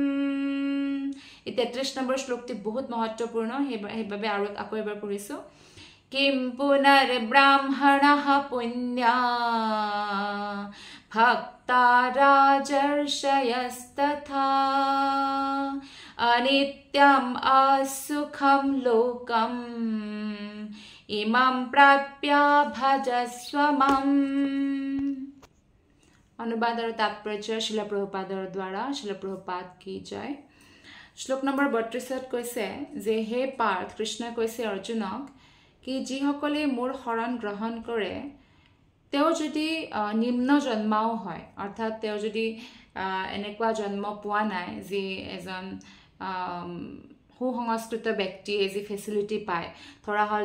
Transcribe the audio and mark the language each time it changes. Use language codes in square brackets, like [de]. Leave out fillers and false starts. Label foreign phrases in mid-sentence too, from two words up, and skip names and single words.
[as] 33 নম্বৰ শ্লোকটি বহুত महत्वपूर्ण সেইভাবে আৰু আকৌ এবাৰ পঢ়িছো [sa] किं पुनर्ब्राह्मणः पुण्या भक्ता राजर्षयस्तथा अनित्यम् असुखं लोकम् इमं प्राप्य भजस्व मम। [hi] अनुवाद और तात्पर्य शिल प्रभुपादर द्वारा। शिल प्रभुपाद की जय। [as] শ্লোক নম্বৰ 32 কৈছে যে হে পাৰ্থ কৃষ্ণই কৈছে অৰ্জুনক कि যিসকলে মোৰ শৰণ গ্ৰহণ কৰে তেও যদি নিম্ন জন্মাও হয় অৰ্থাৎ তেও যদি এনেকুৱা জন্ম পোৱা নাই যে এজন সুসংস্কৃত ব্যক্তিয়ে যি ফেচিলিটি পায় ধৰা হল